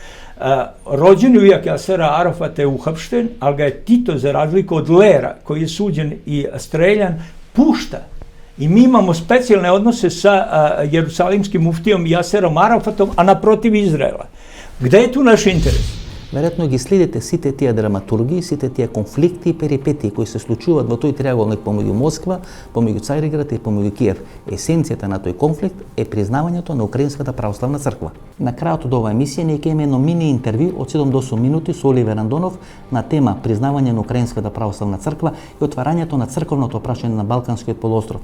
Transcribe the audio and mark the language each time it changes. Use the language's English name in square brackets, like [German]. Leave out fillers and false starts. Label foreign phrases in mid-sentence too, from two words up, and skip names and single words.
[Serbian] Rođeni ujak Jasera Arafata je uhapšten, ali ga je Tito, za razliku od Lera, koji je suđen i streljan, pušta. I mi imamo specijalne odnose sa jerusalimskim muftijom Jaserom Arafatom, a naprotiv Izraela. Gde je tu naš interes? [Macedonian] Веројатно ги следите сите тие драматургии, сите тие конфликти и перипетии кои се случуваат во тој триаголник помеѓу Москва, помеѓу Цариград и помеѓу Киев. Есенцијата на тој конфликт е признавањето на Украинската православна црква. На крајот од оваа емисија ние ќе имаме едно мини интервју од 7 до 8 минути со Оливер Андонов на тема признавање на Украинската православна црква и отварањето на црковното прашање на Балканскиот полуостров.